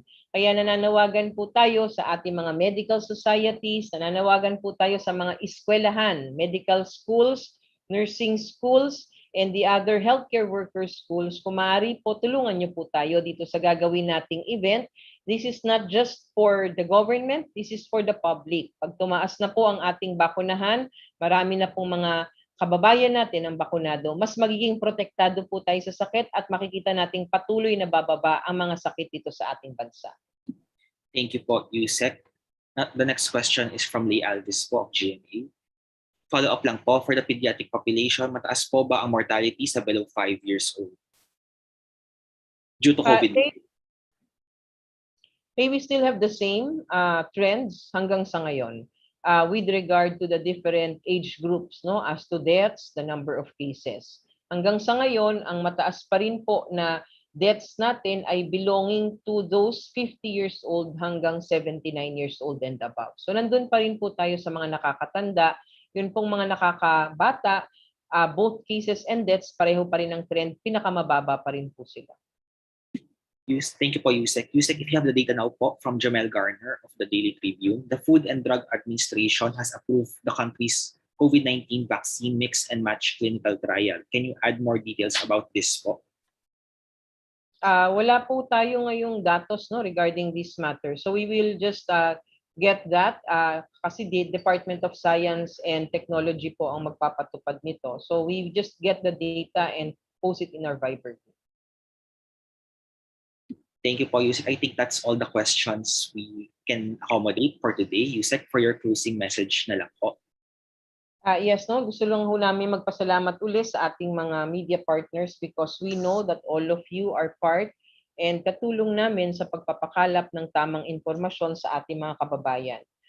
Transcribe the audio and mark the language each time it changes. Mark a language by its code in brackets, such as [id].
[tl] Kaya nananawagan po tayo sa ating mga medical societies, nananawagan po tayo sa mga eskwelahan, medical schools, nursing schools, [en] and the other healthcare worker schools. [tl] Kung maaari po, tulungan niyo po tayo dito sa gagawin nating event. [en] This is not just for the government, this is for the public. [tl] Pag tumaas na po ang ating bakunahan, marami na pong mga kababayan natin ang bakunado, mas magiging protektado po tayo sa sakit at makikita nating patuloy na bababa ang mga sakit dito sa ating bansa. [en] Thank you po, Yusek. The next question is from Lee Alvis po of GMA. Follow-up lang po, for the pediatric population, [tl] mataas po ba ang [en] mortality sa below 5 years old? Due to COVID? We still have the same trends hanggang sa ngayon with regard to the different age groups, no, as to deaths, the number of cases. [tl] Hanggang sa ngayon, ang mataas pa rin po na [en] deaths [tl] natin ay [en] belonging to those 50 years old hanggang 79 years old and above. [tl] So nandun pa rin po tayo sa mga nakakatanda, yun pong mga nakakabata, both cases and deaths, pareho pa rin ang trend, pinakamababa pa rin po sila. [en] Thank you po, Yusek. Yusek, if you have the data now po from Jamel Garner of the Daily Tribune, the Food and Drug Administration has approved the country's COVID-19 vaccine mix and match clinical trial. Can you add more details about this po? [tl] Wala po tayo ngayong datos no [en] regarding this matter. So we will just get that kasi the Department of Science and Technology [tl] po ang magpapatupad nito. [en] So we just get the data and post it in our Viber. Thank you po, Yusek. I think that's all the questions we can accommodate for today. Yusek, for your closing message [tl] na lang po. Yes, no, gusto lang ho namin magpasalamat ulit sa ating mga media partners [en] because we know that all of you are part and [tl] katulong namin sa pagpapakalap ng tamang impormasyon sa ating mga kababayan.